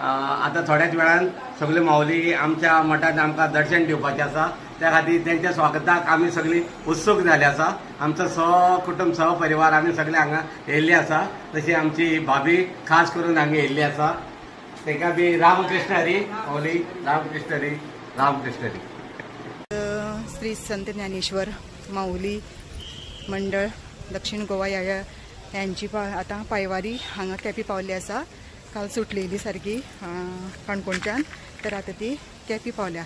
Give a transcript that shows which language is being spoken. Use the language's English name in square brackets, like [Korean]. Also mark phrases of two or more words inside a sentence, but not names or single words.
[Konkani] आता थोड्याच वेळान सगळी माऊली आमच्या मठांत आमकां दर्शन दिवपाचें आसा, त्या खातीर तेंच्या स्वागताक आमी सगळीं उत्सूक जाले आसा। आमचो सहकुटुंब सहपरिवार आमी सगळे हांगा येयल्ले आसा, तशी आमची भाभी खास करून हांगा येयल्ली आसा। तेका बी रामकृष्ण हरी माऊली, रामकृष्ण हरी, रामकृष्ण हरी। श्री संत ज्ञानेश्वर माऊली मंडळ दक्षिण गोवा यांची आता पायवारी हांगा केपी पावली आसा। काल सुटलेली सारकी काणकोणच्यान, तर आता ती केपी पावल्या।